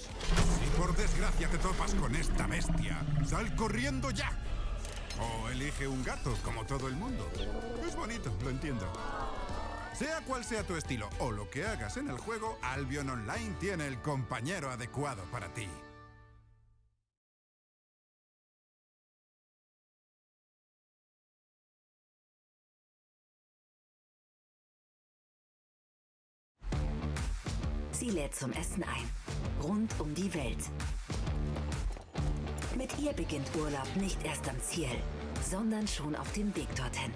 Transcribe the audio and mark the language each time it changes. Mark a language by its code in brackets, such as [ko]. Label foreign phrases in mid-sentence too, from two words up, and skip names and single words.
[es] Si por desgracia te topas con esta bestia, sal corriendo ya. O elige un gato, como todo el mundo. Es bonito, lo entiendo. Sea cual sea tu estilo o lo que hagas en el juego, Albion Online tiene el compañero adecuado para ti. [de] Sie lädt zum Essen ein. Rund um die Welt. Mit ihr beginnt Urlaub nicht erst am Ziel, sondern schon auf dem Weg dorthin.